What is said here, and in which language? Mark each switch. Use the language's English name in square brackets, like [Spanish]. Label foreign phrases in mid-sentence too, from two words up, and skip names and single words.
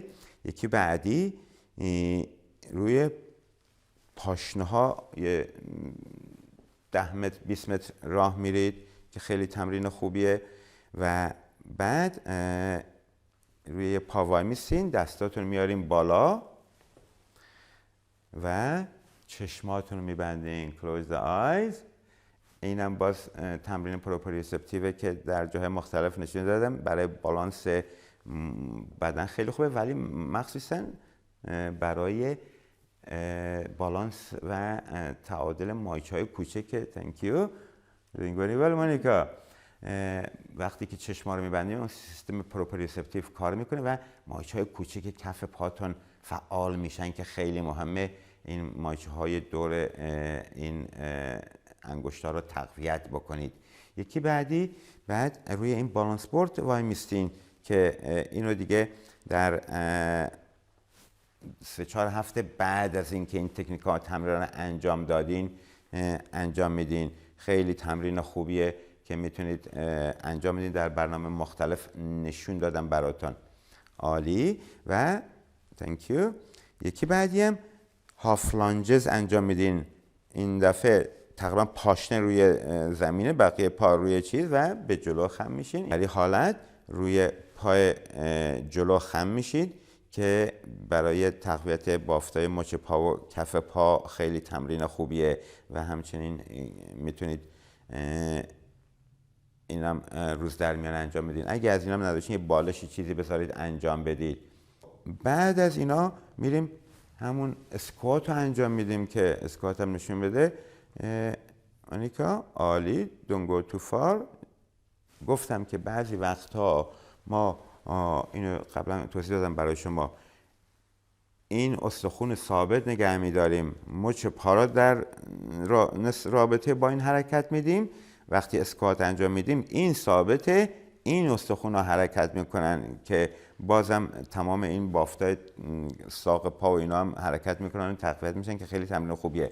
[Persian] یکی بعدی روی پاشنه ها 10 متر 20 متر راه میرید که خیلی تمرین خوبیه. و بعد روی پا وای میستین، دستاتون میاریم بالا و چشماتون رو میبندین، [English] close the eyes. [Persian] اینم باز تمرین پروپریوسپتیوه که در جاهای مختلف نشون دادم، برای بالانس بدن خیلی خوبه، ولی مخصوصا برای بالانس و تعادل مایچه‌های کوچک. [English] thank you doing very well مونیکا. [Persian] وقتی که چشما رو میبندیم اون سیستم پروپریوسپتیو کار میکنه و مایچه‌های کوچک کف پاتون فعال میشن که خیلی مهمه این مایچه‌های دور این انگشتا رو تقویت بکنید. یکی بعدی، بعد روی این بالانس بورد وای میستین که اینو دیگه در 3-4 هفته بعد از اینکه این تکنیک‌ها تمرین انجام دادین انجام میدین. خیلی تمرین خوبیه که میتونید انجام بدین، در برنامه مختلف نشون دادم براتون. عالی. و [English] thank you. [Persian] یکی بعدی هم هاف لانجز انجام میدین. این دفعه تقریبا پاشنه روی زمینه، بقیه پا روی چیز و به جلو خم میشین. ولی حالت روی پای جلو خم میشید که برای تقویت بافتای مچ پا و کف پا خیلی تمرین خوبیه. و همچنین میتونید اینم روز در میان انجام بدین. اگه از اینم نداشتین یه بالشی چیزی بذارید انجام بدید. بعد از اینا میریم همون اسکوات رو انجام میدیم که اسکوات هم نشون بده. آنیکا عالی. [English] Don't go too far. [Persian] گفتم که بعضی وقتها ما اینو قبلا توضیح دادم برای شما، این استخوان ثابت نگه می‌داریم، مچ پا را در رابطه با این حرکت میدیم. وقتی اسکوات انجام میدیم این ثابته، این استخوان ها حرکت میکنن که بازم تمام این بافتای ساق پا و اینا هم حرکت میکنن و تقویت میشن که خیلی تمرین خوبیه.